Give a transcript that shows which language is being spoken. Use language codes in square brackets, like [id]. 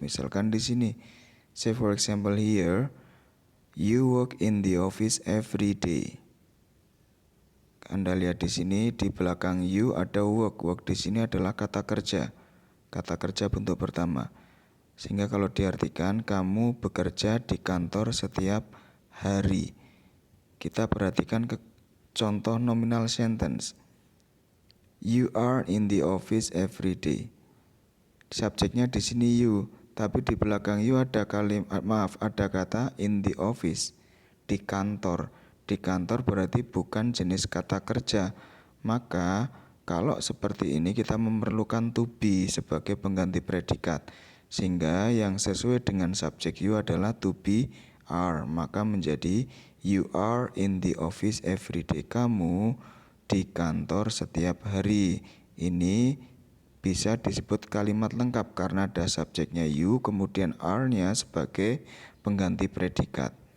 [id] Misalkan di sini, [en] say for example here, you work in the office every day. [id] Anda lihat di sini di belakang you ada work. Work di sini adalah kata kerja. Kata kerja bentuk pertama. Sehingga kalau diartikan kamu bekerja di kantor setiap hari. Kita perhatikan ke contoh nominal sentence. [en] You are in the office every day. [id] Subjeknya di sini you, tapi di belakang you ada ada kata [en] in the office, [id] di kantor. Di kantor berarti bukan jenis kata kerja. Maka kalau seperti ini kita memerlukan to be sebagai pengganti predikat. Sehingga yang sesuai dengan subjek you adalah to be are. Maka menjadi [en] you are in the office every day. [id] Kamu di kantor setiap hari. Ini bisa disebut kalimat lengkap karena ada subjeknya you, kemudian are-nya sebagai pengganti predikat.